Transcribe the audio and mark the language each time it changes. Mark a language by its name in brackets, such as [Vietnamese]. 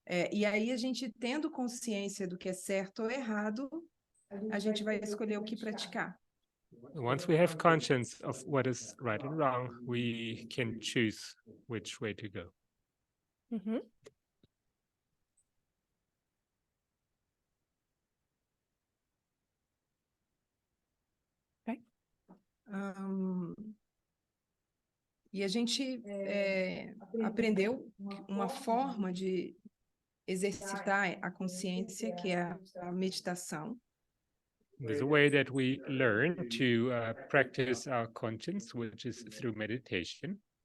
[Portuguese] E aí a gente tendo consciência do que é certo ou errado, a gente vai escolher o que praticar. [English] Once we have conscience of what is right and wrong, we can choose which way to go. Mm-hmm. [Portuguese] E a gente aprendeu uma forma de exercitar a consciência, que é a meditação. [English] There's a way that we learn to practice our conscience, which is through meditation.